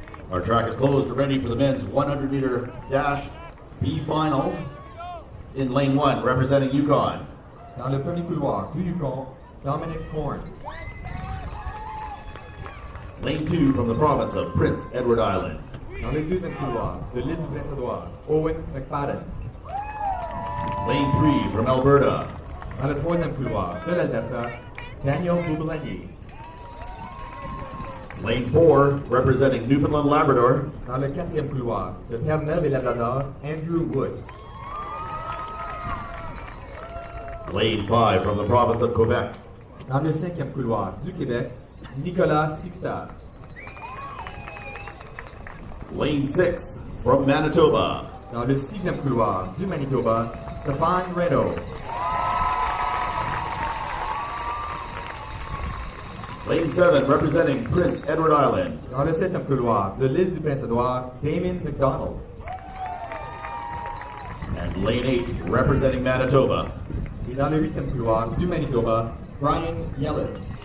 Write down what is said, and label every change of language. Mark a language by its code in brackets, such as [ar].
[en] Our track is closed and ready for the men's 100-meter dash B final in lane 1, representing Yukon. [fr] Dans le premier couloir du Yukon, Dominic Korn. [en] Lane 2 from the province of Prince Edward Island. [fr] Dans le deuxième couloir de l'île du Prince-Édouard, Owen McFadden. [en] Lane 3 from Alberta. [fr] Dans le troisième couloir de l'Alberta, Daniel Boublanier. [en] Lane 4 representing Newfoundland Labrador. [fr] Dans le quatrième couloir de Terre-Neuve et Labrador, Andrew Wood. [en] Lane 5 from the province of Quebec. [fr] Dans le cinquième couloir du Québec, Nicolas Sixta. [en] Lane 6 from Manitoba. [fr] Dans le sixième couloir du Manitoba, Stéphane Reno. [en] Lane 7 representing Prince Edward Island. [fr] Dans le septième couloir de l'île du Prince-Édouard, Damon McDonald. [en] And lane 8 representing Manitoba. [fr] Et dans le huitième couloir du Manitoba, Brian Yellis.